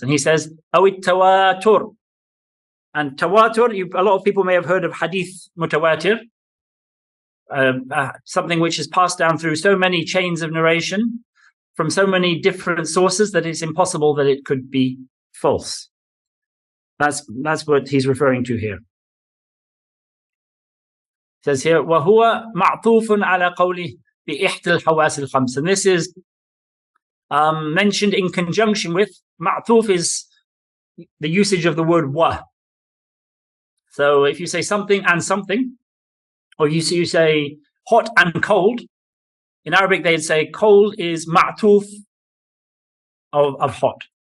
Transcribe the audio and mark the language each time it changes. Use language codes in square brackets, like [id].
[en] And he says, [ar] أَوِ التَّوَاتُرِ. [en] And tawatur, a lot of people may have heard of hadith mutawatir, something which is passed down through so many chains of narration from so many different sources that it's impossible that it could be false. That's what he's referring to here. It says here, [ar] وَهُوَ مَعْطُوفٌ عَلَى قَوْلِهِ بِإِحْدِ الْحَوَاسِ الْخَمْسِ. [en] And this is mentioned in conjunction with, ma'tuf is the usage of the word wa. So if you say something and something, or you say hot and cold, in Arabic they'd say cold is ma'tuf of hot.